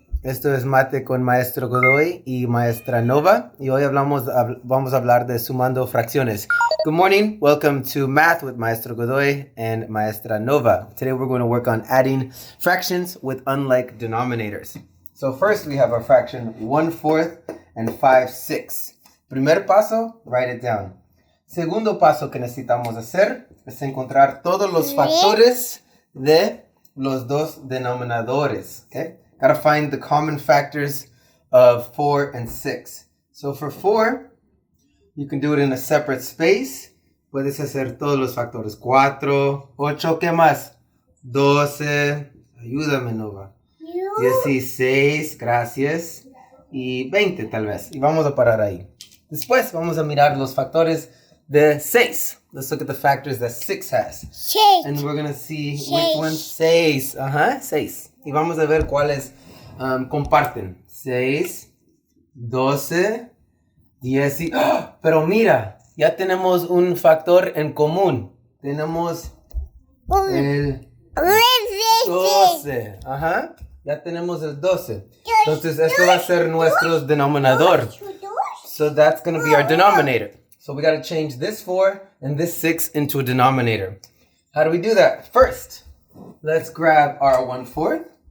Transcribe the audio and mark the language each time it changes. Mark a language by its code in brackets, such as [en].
[es] Esto es Mate con Maestro Godoy y Maestra Nova. Y hoy vamos a hablar de sumando fracciones. [en] Good morning. Welcome to Math with Maestro Godoy and Maestra Nova. Today we're going to work on adding fractions with unlike denominators. So first we have our fraction 1/4 and 5/6. [es] Primer paso, [en] write it down. [es] Segundo paso que necesitamos hacer es encontrar todos los factores de los dos denominadores. [en] Okay? Gotta find the common factors of 4 and 6. So for 4, you can do it in a separate space. [es] Puedes hacer todos los factores. 4, 8, ¿qué más? 12. Ayúdame, Nova. 16, gracias. Y 20 tal vez. Y vamos a parar ahí. Después vamos a mirar los factores de 6. [en] Let's look at the factors that 6 has. 6. And we're going to see which one 6. 6. [es] Y vamos a ver cuáles comparten. 6, 12, 10 y... ¡Oh! Pero mira, ya tenemos un factor en común. Tenemos el 12. Ya tenemos el 12. Entonces, esto va a ser nuestro denominador. [en] So that's going to be our denominator. So we got to change this 4 and this 6 into a denominator. How do we do that? First, let's grab our 1/4.